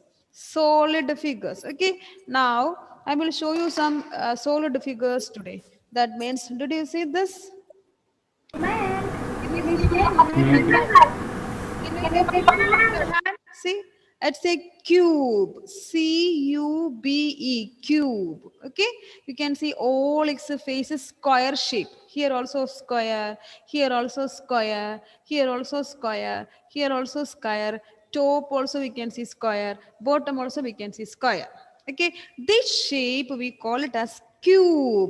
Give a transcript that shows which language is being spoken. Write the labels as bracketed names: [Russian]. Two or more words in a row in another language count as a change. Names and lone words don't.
[English] Solid figures. Okay. Now I will show you some solid figures today. That means, did you see this? Can you see my hand? Can you see my hand? See, it's a cube. C-U-B-E, cube. Okay, you can see all its faces square shape. Here also square. Here also square. Here also square. Here also square. Top also we can see square. Bottom also we can see square. Okay, this shape we call it as cube.